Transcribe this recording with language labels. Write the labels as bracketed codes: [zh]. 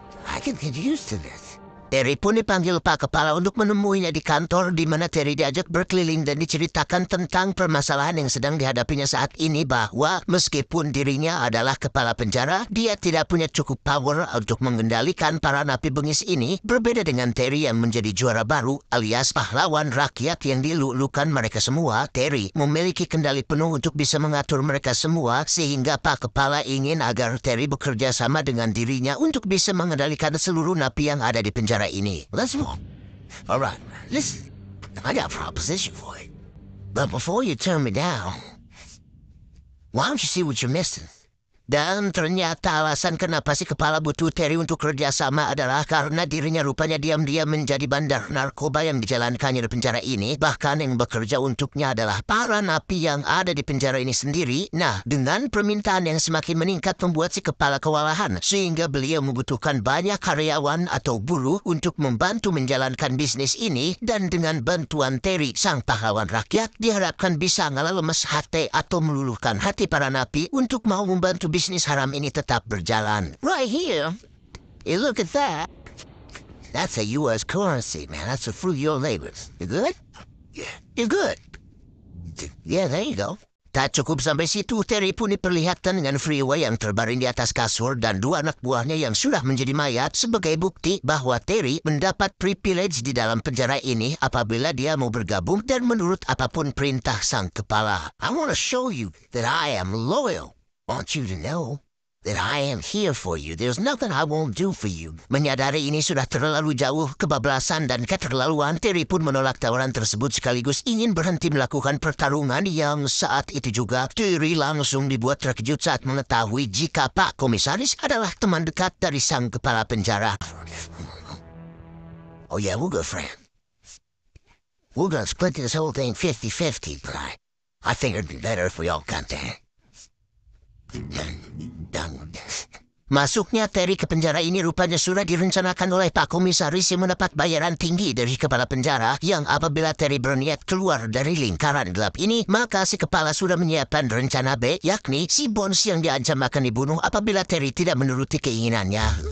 [en] I can get used to this. [id] Terry pun dipanggil Pak Kepala untuk menemuinya di kantor, di mana Terry diajak berkeliling dan diceritakan tentang permasalahan yang sedang dihadapinya saat ini, bahwa meskipun dirinya adalah kepala penjara, dia tidak punya cukup power untuk mengendalikan para napi bengis ini, berbeda dengan Terry yang menjadi juara baru alias pahlawan rakyat yang dilulukan mereka semua. Terry memiliki kendali penuh untuk bisa mengatur mereka semua, sehingga Pak Kepala ingin agar Terry bekerja sama dengan dirinya untuk bisa mengendalikan seluruh napi yang ada di penjara ini. [en] Let's move. Alright, listen. I got a proposition for you. But before you turn me down, why don't you see what you're missing? [id] Dan ternyata alasan kenapa si kepala butuh Terry untuk kerjasama adalah karena dirinya rupanya diam-diam menjadi bandar narkoba yang dijalankannya di penjara ini. Bahkan yang bekerja untuknya adalah para napi yang ada di penjara ini sendiri. Nah, dengan permintaan yang semakin meningkat membuat si kepala kewalahan, sehingga beliau membutuhkan banyak karyawan atau buruh untuk membantu menjalankan bisnis ini. Dan dengan bantuan Terry, sang pahlawan rakyat, diharapkan bisa ngelemes hati atau meluluhkan hati para napi untuk mau membantu bisnis haram ini tetap berjalan. [en] Right here, you look at that. That's a U.S. currency, man. That's a fruit of your labors. You good? Yeah, you're good. Yeah, there you go. [id] Tak cukup sampai situ, Terry pun diperlihatkan dengan Freeway yang terbaring di atas kasur dan dua anak buahnya yang sudah menjadi mayat sebagai bukti bahwa Terry mendapat privilege di dalam penjara ini apabila dia mau bergabung dan menurut apapun perintah sang kepala. [en] I want to show you that I am loyal. Want you to know that I am here for you. There's nothing I won't do for you. [id] Menyadari ini sudah terlalu jauh, kebablasan dan keterlaluan, Terry pun menolak tawaran tersebut sekaligus ingin berhenti melakukan pertarungan yang saat itu juga Terry langsung dibuat terkejut saat mengetahui jika Pak Komisaris adalah teman dekat dari sang kepala penjara. [en] Oh yeah, we're good friends. We're gonna split this whole thing 50-50, but I figured it'd be better if we all got there. [id] Masuknya Terry ke penjara ini rupanya sudah direncanakan oleh Pak Komisaris yang mendapat bayaran tinggi dari kepala penjara yang apabila Terry berniat keluar dari lingkaran gelap ini, maka si kepala sudah menyiapkan rencana B, yakni si Bones yang diancam akan dibunuh apabila Terry tidak menuruti keinginannya.